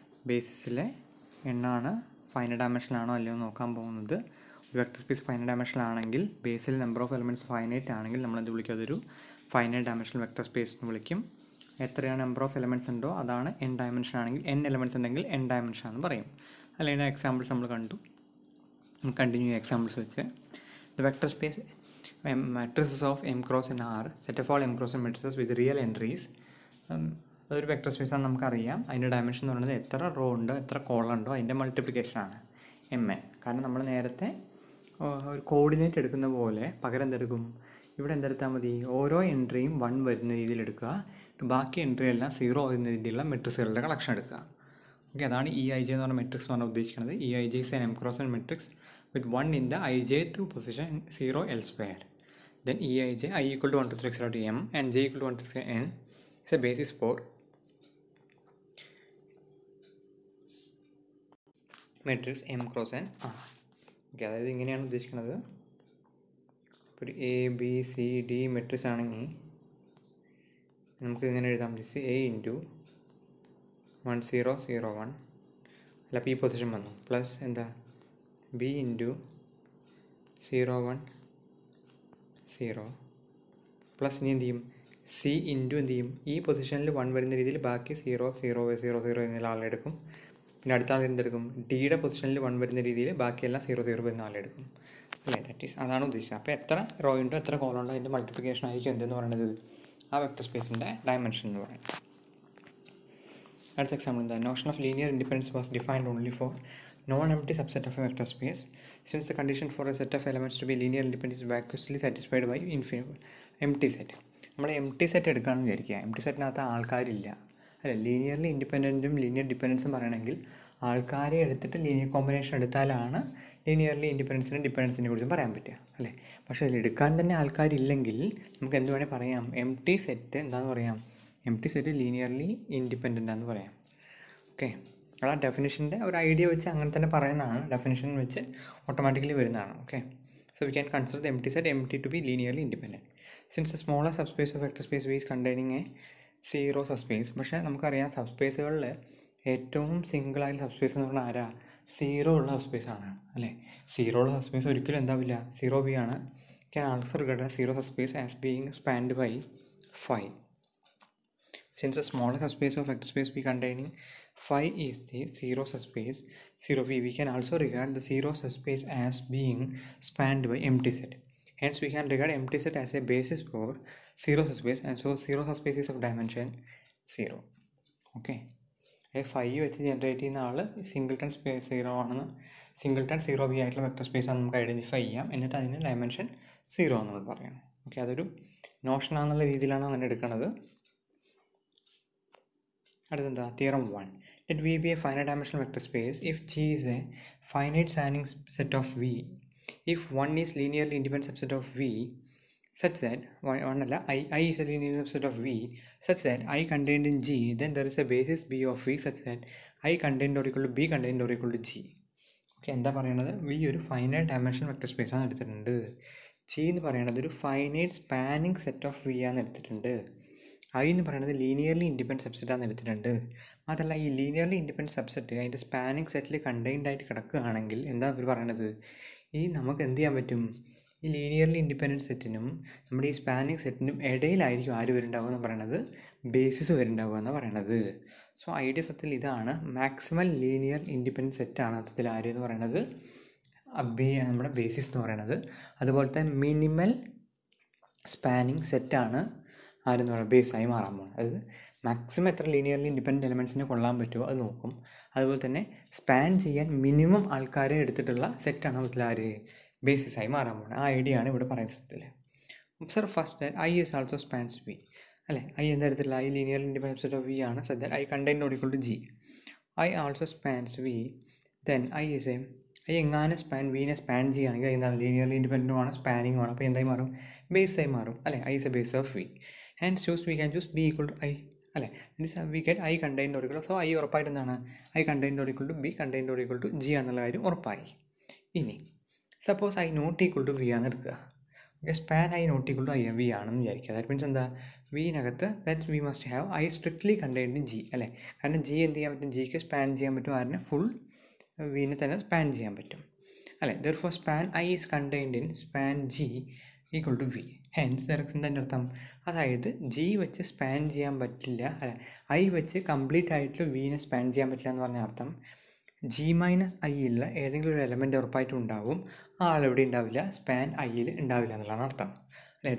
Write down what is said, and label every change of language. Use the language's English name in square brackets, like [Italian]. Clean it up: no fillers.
[Malayalam] ബേസിസിലെ എണ്ണമാണ് ഫൈനൈറ്റ് ഡയമെൻഷനാണോ അല്ലയോ നോക്കാൻ പോകുന്നത്. ഒരു vector space finite ഡയമെൻഷനാണെങ്കിൽ Basil number of elements finite ആണെങ്കിൽ നമ്മളെന്ത് വിളിക്കും, അതൊരു ഫൈനൈറ്റ് ഡയമെൻഷണൽ വെക്റ്റർ സ്പേസ് എന്ന് വിളിക്കും. എത്രയാണ് നമ്പർ ഓഫ് എലമെൻറ്റ്സ് ഉണ്ടോ അതാണ് എൻ ഡയമെൻഷൻ ആണെങ്കിൽ, എൻ എലമെൻറ്റ്സ് ഉണ്ടെങ്കിൽ എൻ ഡയമെൻഷൻ എന്ന് പറയും. അല്ലെങ്കിൽ എക്സാമ്പിൾസ് നമ്മൾ കണ്ടു. കണ്ടിന്യൂ എക്സാമ്പിൾസ് വെച്ച് [English] The vector space matrices of M cross N are set of all M cross N matrices with real entries. [Malayalam] അതൊരു വെക്റ്റർ സ്പേസ് ആണ്, നമുക്കറിയാം. അതിൻ്റെ ഡയമെൻഷൻ എന്ന് പറയുന്നത് എത്ര റോ ഉണ്ടോ എത്ര കോളം ഉണ്ടോ അതിൻ്റെ മൾട്ടിപ്ലിക്കേഷനാണ് MN. കാരണം നമ്മൾ നേരത്തെ ഒരു കോർഡിനേറ്റ് എടുക്കുന്ന പോലെ പകരം എന്തെടുക്കും, ഇവിടെ എന്തെടുത്താൽ മതി, ഓരോ എൻട്രിയും 1 വരുന്ന രീതിയിൽ എടുക്കുക, ബാക്കി എൻട്രി എല്ലാം 0 വരുന്ന രീതിയിലുള്ള മെട്രിക്സുകളുടെ കളക്ഷൻ എടുക്കുക. ഓക്കെ, അതാണ് EIJ എന്ന് പറഞ്ഞ മെട്രിക്സ് പറഞ്ഞാൽ ഉദ്ദേശിക്കുന്നത്. [English] EIJ is an M cross N matrix with 1 in the ijth position and 0 elsewhere. Then EIJ I equal to 1 to 3 to M and J equal to 1 to N is a basis for matrix M cross N. [Malayalam] Okay, അതായത് ഇങ്ങനെയാണ് ഉദ്ദേശിക്കുന്നത്. ഒരു ABCD matrix ആണെങ്കിൽ നമുക്ക് ഇങ്ങനെ എഴുതാൻ പറ്റും, A into 1 0 0 1 അല്ല P പൊസിഷൻ വന്നു, പ്ലസ് എന്താ B ഇൻറ്റു 0 1 0 പ്ലസ് ഇനി എന്ത് ചെയ്യും, C ഇൻറ്റു എന്ത് ചെയ്യും, ഈ പൊസിഷനിൽ 1 വരുന്ന രീതിയിൽ ബാക്കി 0 0 0 0 എന്നുള്ള ആളെടുക്കും. പിന്നെ അടുത്ത ആൾ എന്തെടുക്കും, ഡിയുടെ പൊസിഷനിൽ 1 വരുന്ന രീതിയിൽ ബാക്കിയെല്ലാം 0 0 വരുന്ന ആളെടുക്കും. അല്ലേ, [English] that is [Malayalam] അതാണ് ഉദ്ദേശിച്ചത്. അപ്പോൾ എത്ര റോ ഉണ്ടോ എത്ര കോളം ഉണ്ടോ അതിൻ്റെ മൾട്ടിപ്ലിക്കേഷൻ ആയിരിക്കും എന്തെന്ന് പറയുന്നത് ആ വെക്റ്റർ സ്പേസിൻ്റെ ഡയമെൻഷൻ എന്ന് പറയുന്നത്. അടുത്ത എക്സാമ്പിൾ എന്താ, [English] Notion of linear independence was defined only for non-empty subset of a vector space, since the condition for a set of elements to be linearly independent is vacuously satisfied by empty set. [Malayalam] നമ്മൾ empty set എടുക്കുകയാണെന്ന് വിചാരിക്കുക, empty സെറ്റിനകത്ത് ആൾക്കാരില്ല, അല്ലെ. Linearly ഇൻഡിപെൻഡൻറ്റും linear ഡിപ്പെൻഡൻസും പറയണമെങ്കിൽ ആൾക്കാരെ എടുത്തിട്ട് linear combination എടുത്താലാണ് linearly ഡിപ്പെൻഡൻസിനെ കുറിച്ചും പറയാൻ പറ്റുക, അല്ലേ. പക്ഷേ അതിൽ എടുക്കാൻ തന്നെ ആൾക്കാരില്ലെങ്കിൽ നമുക്ക് എന്ത് വേണേൽ പറയാം, empty സെറ്റ് എന്താണെന്ന് പറയാം, empty സെറ്റ് ലീനിയർലി ഇൻഡിപെൻഡൻ്റ് ആണെന്ന് പറയാം. ഓക്കെ, അത് ആ ഡെഫിനിഷൻ്റെ ഒരു ഐഡിയ വെച്ച് അങ്ങനെ തന്നെ പറയുന്നതാണ്, ഡെഫിനിഷൻ വെച്ച് ഓട്ടോമാറ്റിക്കലി വരുന്നതാണ്. [English] Okay, so we can consider the empty set empty to be linearly independent since the smaller subspace of vector space V is containing a 0 subspace. [Malayalam] പക്ഷേ നമുക്കറിയാം സബ്സ്പേസുകളിൽ ഏറ്റവും സിംഗിളായ സബ്സ്പേസ് എന്ന് പറഞ്ഞാൽ ആരാ, 0 ഉള്ള സബ്സ്പേസ് ആണ്, അല്ലേ. 0 ഉള്ള സബ്സ്പേസ് ഒരിക്കലും എന്താവില്ല, 0B ആണ്. [English] Can also regard 0 subspace as being spanned by 5. Since the smaller subspace of vector space be containing phi is the 0 subspace 0B, we can also regard the 0 subspace as being spanned by empty set. Hence we can regard empty set as a basis for 0 subspace, and so 0 subspace is of dimension 0. [Malayalam] Okay, phi വെച്ച് generate ചെയ്യുന്ന ആൾ singleton space 0 ആണെന്ന്, singleton 0B ആയിട്ടുള്ള vector space ആണ് നമുക്ക് identify ചെയ്യാം. എന്നിട്ട് അതിന് dimension 0 എന്ന് പറയണം. ഓക്കെ, അതൊരു നോഷൻ ആണെന്നുള്ള രീതിയിലാണ് അങ്ങനെ എടുക്കുന്നത്. അടുത്തെന്താ, theorem 1. [English] Let V be a finite dimensional vector space if G is a finite spanning set of V, if 1 is linearly independent subset of V such that I is a linear subset of V such that I contained in G, then there is a basis B of V such that I contained or equal to B contained or equal to G. [Malayalam] Okay, എന്താ പറയണത്, V ഒരു finite dimensional vector space ആണ് എടുത്തിട്ടുണ്ട്. G എന്ന് പറയണത് ഒരു finite spanning set of V ആണ് എടുത്തിട്ടുണ്ട്. I എന്ന് പറയുന്നത് ലീനിയർലി ഇൻഡിപെൻഡൻറ്റ് സബ്സെറ്റാണ് എടുത്തിട്ടുണ്ട്. അതല്ല, ഈ ലീനിയർലി ഇൻഡിപെൻഡൻറ്റ് സബ്സെറ്റ് അതിൻ്റെ സ്പാനിങ് സെറ്റിൽ കണ്ടെയ്ൻഡ് ആയിട്ട് കിടക്കുകയാണെങ്കിൽ എന്താ അവർ പറയണത്, ഈ നമുക്ക് എന്ത് ചെയ്യാൻ പറ്റും, ഈ ലീനിയർലി ഇൻഡിപെൻഡൻറ്റ് സെറ്റിനും നമ്മുടെ ഈ സ്പാനിങ് സെറ്റിനും ഇടയിലായിരിക്കും ആര് വരുന്നുണ്ടാവുക എന്ന് പറയണത്, ബേസിസ് വരുന്നുണ്ടാവുക എന്ന് പറയണത്. സോ ഐഡിയ സത്യത്തിൽ ഇതാണ്, മാക്സിമം ലീനിയർ ഇൻഡിപെൻഡൻറ്റ് സെറ്റാണ് സത്യത്തിൽ ആര് എന്ന് പറയണത്, നമ്മുടെ ബേസിസ് എന്ന് പറയണത്. അതുപോലത്തെ മിനിമൽ സ്പാനിങ് സെറ്റാണ് ആരെന്ന് പറയുന്നത് ബേസായി മാറാൻ പോകും. അതായത് മാക്സിമം എത്ര ലീനിയർലി ഇൻഡിപെൻഡൻറ്റ് എലമെൻറ്റ്സിനെ കൊള്ളാൻ പറ്റുമോ അത് നോക്കും. അതുപോലെ തന്നെ സ്പാൻ ചെയ്യാൻ മിനിമം ആൾക്കാരെ എടുത്തിട്ടുള്ള സെറ്റാണ് അതിൽ ആര് ബേസിസായി മാറാൻ പോകുന്നത്. ആ ഐഡിയ ആണ് ഇവിടെ പറയുന്ന സത്യത്തിൽ. [English] Observe first I is also spans V, അല്ലേ. [Malayalam] I എന്താ എടുത്തിട്ടുള്ള I linearly independent set of V ആണ്. [English] So that I contained not equal to G. I also spans V, then I is a [Malayalam] I എങ്ങനെ വിനെ span ചെയ്യുകയാണെങ്കിൽ എന്താണ്, linearly ഇൻഡിപെൻഡൻറ്റും ആണ് സ്പാനിങ്ങും ആണ്. അപ്പോൾ എന്തായി മാറും, ബേസായി മാറും, അല്ലേ. [English] I is a base of V. Hence we can choose B equal to I, അല്ലേ. we get I contained or equal to, so I [Malayalam] ഉറപ്പായിട്ട് എന്താണ്, [English] I contained or equal to B contained or equal to G എന്നുള്ള കാര്യം ഉറപ്പായി. ഇനി suppose I not equal to V [Malayalam] ആണ് എടുക്കുക. [English] span I not equal to I v [Malayalam] ആണെന്ന് വിചാരിക്കുക. [English] that means [Malayalam] എന്താ, വിനകത്ത് [English] That V must have I strictly contained in G അല്ലേ. [Malayalam] കാരണം ജി എന്ത് ചെയ്യാൻ പറ്റും, ജിക്ക് സ്പാൻ ചെയ്യാൻ പറ്റും ആരിനെ, ഫുൾ വിനെ തന്നെ സ്പാൻ ചെയ്യാൻ പറ്റും അല്ലേ. [English] Therefore span I is contained in span G equal to V. [Malayalam] Hence എന്താ അർത്ഥം, അതായത് ജി വെച്ച് സ്പാൻ ചെയ്യാൻ പറ്റില്ല അല്ലെ, ഐ വെച്ച് കംപ്ലീറ്റ് ആയിട്ട് വിനെ സ്പാൻ ചെയ്യാൻ പറ്റില്ല എന്ന് പറഞ്ഞ അർത്ഥം ജി മൈനസ് ഐയിലുള്ള ഏതെങ്കിലും ഒരു എലമെൻറ്റ് ഉറപ്പായിട്ടും ഉണ്ടാവും, ആ ആളെവിടെ ഉണ്ടാവില്ല, സ്പാൻ ഐയിൽ ഉണ്ടാവില്ല എന്നുള്ളതാണ് അർത്ഥം അല്ലേ.